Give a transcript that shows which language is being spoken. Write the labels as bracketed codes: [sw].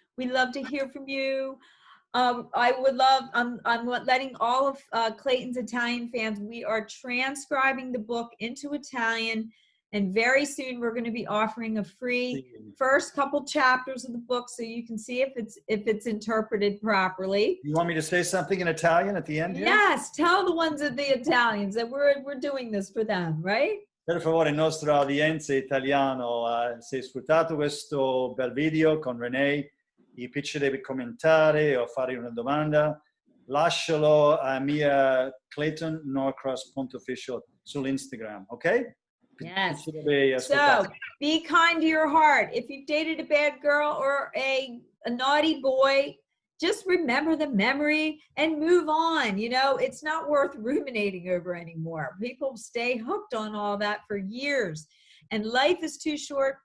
[en] We love to hear from you. I'm letting all of Clayton's Italian fans, we are transcribing the book into Italian, and very soon we're going to be offering a free first couple chapters of the book so you can see if it's interpreted properly. You want me to say something in Italian at the end here? Yes, tell the ones of the Italians that we're doing this for them, right? [it] Per favore, nostra audienza italiano, se hai sfruttato questo bel video con Renee, ti piacerebbe commentare o fare una domanda, lascialo a mia claytonnorcross.official sull'Instagram, ok? [en] Yes. So be kind to your heart. If you've dated a bad girl or a naughty boy, just remember the memory and move on. It's not worth ruminating over anymore. People stay hooked on all that for years, and life is too short.